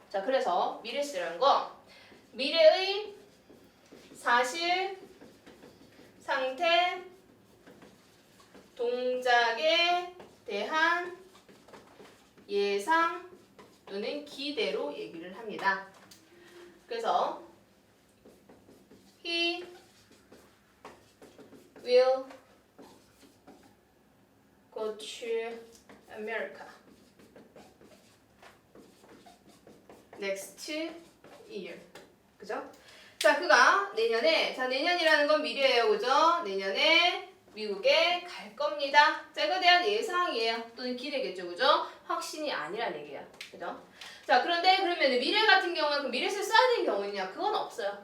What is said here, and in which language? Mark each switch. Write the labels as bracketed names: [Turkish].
[Korean] 자, 그래서 미래 시제라는 거 미래의 사실, 상태, 동작에 대한 예상 또는 기대로 얘기를 합니다. 그래서 [English] he will go to America next year. [Korean] 그죠? 자, 그가 내년에, 자, 내년이라는 건 미래예요. 그죠? 내년에 미국에 갈 겁니다. 자, 이거에 대한 예상이에요. 또는 기대겠죠. 그죠? 확신이 아니란 얘기야. 그죠? 자, 그런데 그러면 미래 같은 경우는 그 미래시를 써야 되는 경우냐? 그건 없어요.